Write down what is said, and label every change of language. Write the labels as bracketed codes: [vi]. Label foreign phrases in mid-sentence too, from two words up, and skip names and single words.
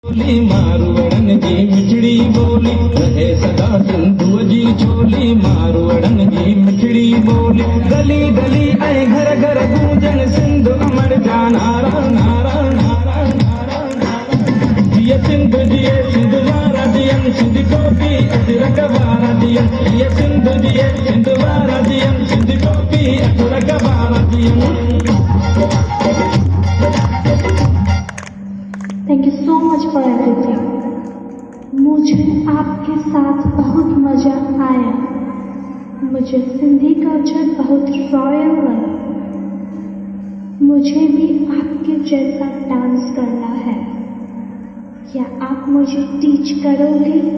[sd] बोली मारवड़न जी मिठड़ी बोली रहे सदा सिंधु जी चोली मारवड़न जी मिठड़ी बोली गली गली ऐं घर घर गूंजन सिंधु अमर जा नारा नारा नारा नारा नारा जिए सिंधु जिए सिंधु वारा दियन सिंधु टोपी अजरक वारा दियन जिए सिंधु जिए सिंधु वारा दियन सिंधु टोपी अजरक वारा दियन। [en] Thank you so much for everything. [hi] मुझे आपके साथ बहुत मज़ा आया। मुझे सिंधी कल्चर बहुत रॉयल लगा। मुझे भी आपके जैसा डांस करना है। क्या आप मुझे टीच करोगे?